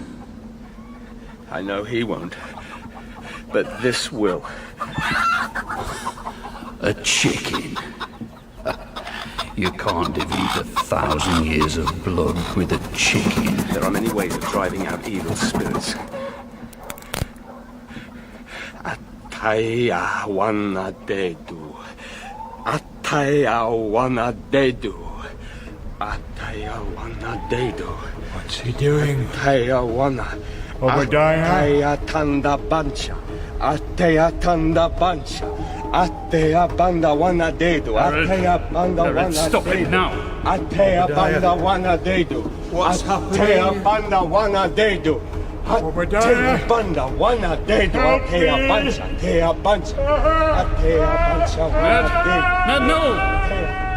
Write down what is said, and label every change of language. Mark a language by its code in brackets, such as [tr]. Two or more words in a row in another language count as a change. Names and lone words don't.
[en] I know he won't, but this will. A chicken. You can't defeat 1,000 years of blood with a chicken. There are many ways of driving out evil spirits. Ataya wana dedu. Ataya wana dedu. Ataya wana dedu. What's he doing? Ataya wana. Obadiah? Ataya tanda bancha. Ataya tanda bancha. Ataya banda wana dedu. Ataya banda wana dedu. Stop it now. Ataya banda wana dedu. What's Ataya banda wana dedu. Obadiah? Ataya banda wana dedu. Ataya bancha. Ataya bancha. Ataya bancha wana dedu. No!